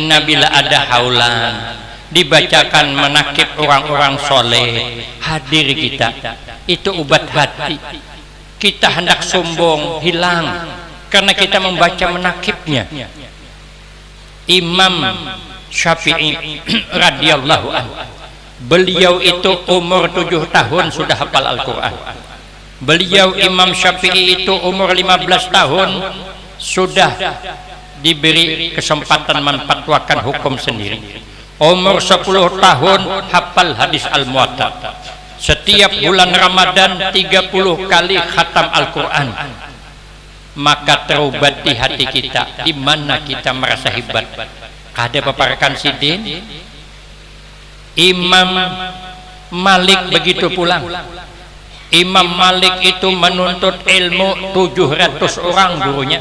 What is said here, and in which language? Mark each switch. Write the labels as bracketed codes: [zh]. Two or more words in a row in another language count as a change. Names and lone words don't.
[bjn] Kaina bila ada haulan, dibacakan menakib orang-orang soleh, hadir kita, itu obat hati. [id] Kita hendak sombong hilang karena kita membaca menakibnya. Imam Syafi'i [ar] رضي الله عنه, [id] beliau itu umur 7 tahun sudah hafal Al-Quran. Beliau Imam Syafi'i itu umur 15 tahun sudah diberi kesempatan memfatwakan hukum sendiri. Umur 10 tahun hafal hadis Al-Muwatta. Setiap bulan Ramadan 30 kali khatam Al-Quran. Maka terubat di hati kita, di mana kita merasa hebat. [bjn] Kada paparkan sidin. Imam Malik begitu pulang. [id] Imam Malik itu menuntut ilmu 700 orang gurunya.